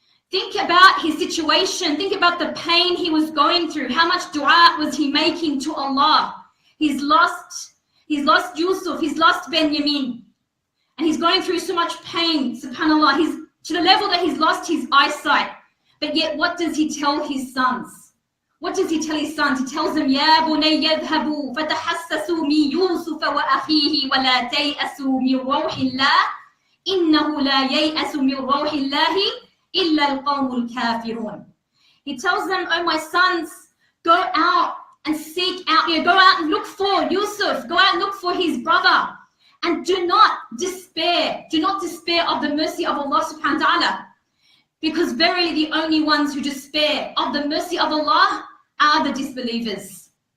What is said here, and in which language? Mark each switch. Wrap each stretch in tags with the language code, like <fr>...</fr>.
<en>Think about his situation. Think about the pain he was going through. How much dua was he making to Allah? He's lost Yusuf, he's lost Benjamin. And he's going through so much pain, subhanAllah. He's to the level that he's lost his eyesight. But yet, what does he tell his sons? What does he tell his sons? He tells them,</en> <ar>يَا بُنَيَّ اذْهَبُوا فَتَحَسَّسُوا مِن يُوسُفَ وَأَخِيهِ وَلَا تَيْأَسُوا مِن رَوْحِ اللَّهِ إِنَّهُ لَا يَيْأَسُ مِن رَوْحِ اللَّهِ إِلَّا الْقَوْمُ الْكَافِرُونَ.</ar> <en>He tells them, oh my sons, go out and seek out, go out and look for Yusuf, go out and look for his brother. And do not despair of the mercy of Allah subhanahu wa ta'ala. Because verily the only ones who despair of the mercy of Allah are the disbelievers.</en>